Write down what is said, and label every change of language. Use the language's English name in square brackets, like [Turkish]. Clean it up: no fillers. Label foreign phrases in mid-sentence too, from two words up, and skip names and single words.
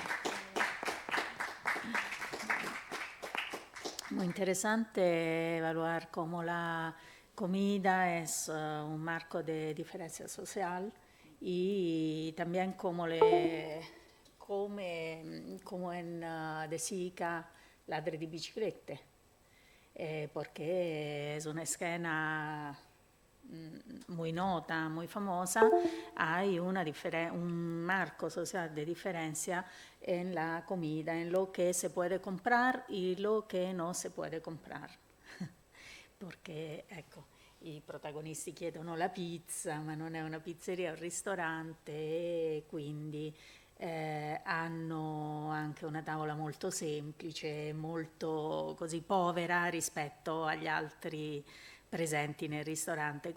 [Spanish] Muy interesante evaluar cómo la comida es un marco de diferencia social y también cómo en De Sica Ladri di biciclette, porque es una escena muy nota, muy famosa. Hay un marco social de diferencia en la comida, en lo que se puede comprar y lo [Italian] che non si può comprare. Perché, ecco, i protagonisti chiedono la pizza, ma non è una pizzeria, è un ristorante, e quindi hanno anche una tavola molto semplice, molto così povera rispetto agli altri presenti nel ristorante.